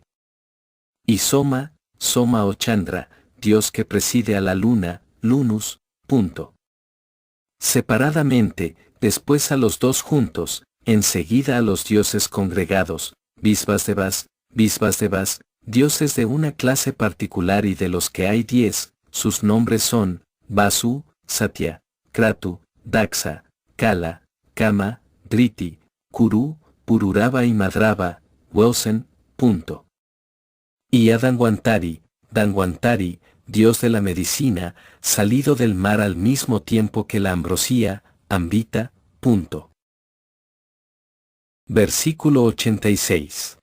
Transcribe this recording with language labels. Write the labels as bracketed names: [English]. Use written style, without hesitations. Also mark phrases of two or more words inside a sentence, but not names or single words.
[Spanish] Y Soma o Chandra, dios que preside a la luna, Lunus, punto. Separadamente, después a los 2 juntos, enseguida a los dioses congregados, Visvasdevas, Visvasdevas, dioses de una clase particular y de los que hay 10, sus nombres son Vasu, Satya, Kratu, Daksa, Kala, Kama, Driti, Kuru, Pururava y Madrava, Wosen. Y a Danwantari, dios de la medicina, salido del mar al mismo tiempo que la ambrosía, Ambita. Versículo 86.